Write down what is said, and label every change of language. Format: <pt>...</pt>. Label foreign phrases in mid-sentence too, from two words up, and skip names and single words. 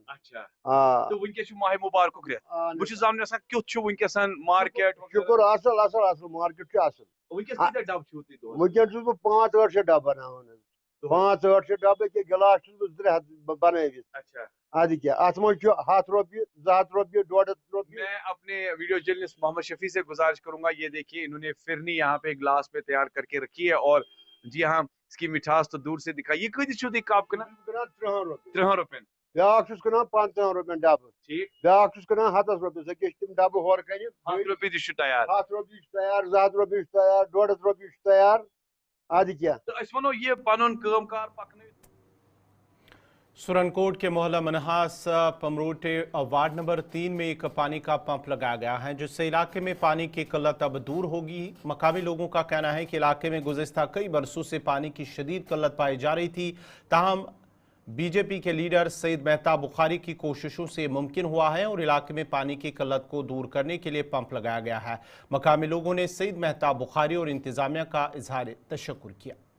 <ks>اچھا تہٕ ونکیٚس چھُ ماہِ مُبارکُک رٮ۪تھ بہٕ چھُس زانُن یژھان کیُتھ چھُ ونکیٚس مارکیٹ شُکر اصل اصل اصل مارکیٹ چھُ اصل ونکیٚس کۭتیاہ ڈبہٕ چھِو تُہۍ دۄہس ونکیٚن چھُس بہٕ 5-8 ڈبہٕ بناوان حظ 5-8 ڈبہٕ أکیاہ گلاس چھُس بہٕ 300 بنٲوِتھ اچھا ادٕ کیاہ اتھ منٛز چھُ 100 رۄپیہِ 200 رۄپیہِ 150 رۄپیہِ</ks> <ur>میں اپنے ویڈیو جرنلسٹ محمد شفیع سے گزارش کروں گا یہ دیکھیے انہوں نے فرنی یہاں پہ گلاس پہ تیار کر کے رکھی ہے اور جی ہاں اس کی مٹھاس تو دور سے دکھائی یہ</ur> <ks>کۭتِس چھُو تُہۍ کپ کٕنان 3 رۄپین بیاکھ چھُس کٕنان 15 رۄپین ڈبہٕ ٹھیٖک بیاکھ چھُس کٕنان 100 رۄپیس أکیاہ چھِ تِم ڈبہٕ ہورٕ کنہِ 100 رۄپیہِ تہِ چھُ تیار 100 رۄپیہِ چھُ تیار 200 رۄپیہِ چھُ تیار 150 رۄپیہِ چھُ تیار ادٕ کیاہ تہٕ أسۍ وَنو یہِ پنُن کٲم کار پکنٲوِتھ</ks> <ur>سرنکوٹ کے محلہ منہاس پمروٹے وارڈ نمبر 3 میں ایک پانی کا پمپ لگایا گیا ہے جس سے علاقے میں پانی کی قلت اب دور ہوگی مقامی لوگوں کا کہنا ہے کہ علاقے میں گزشتہ کئی برسوں سے پانی کی شدید قلت پائی جا رہی تھی تاہم بی جے پی کے لیڈر سید مہتاب بخاری کی کوششوں سے ممکن ہوا ہے اور علاقے میں پانی کی قلت کو دور کرنے کے لیے پمپ لگایا گیا ہے مقامی لوگوں نے سید مہتاب بخاری اور انتظامیہ کا اظہار تشکر کیا</ur>